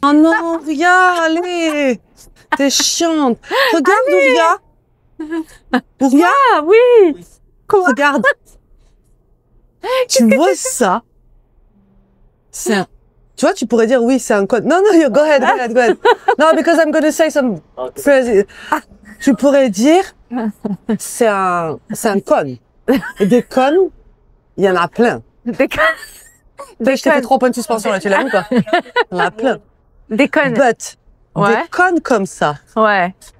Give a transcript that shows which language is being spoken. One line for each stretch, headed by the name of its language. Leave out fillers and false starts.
French: Oh non, Ouria, allez. T'es chiante. Regarde, Ouria. Ouria, Ah oui. regarde. Tu vois ça? C'est un... Tu vois, tu pourrais dire oui, c'est un code. Non, non,
English: go ahead. No, because I'm going to say some crazy...
French: Tu pourrais dire, c'est un cône. Et des cônes, il y en a plein. Des Je t'ai fait 3 points de suspension là, tu l'as vu quoi? Il y en a plein. connes.
English: But,
French: Ouais. des cônes comme ça. Ouais.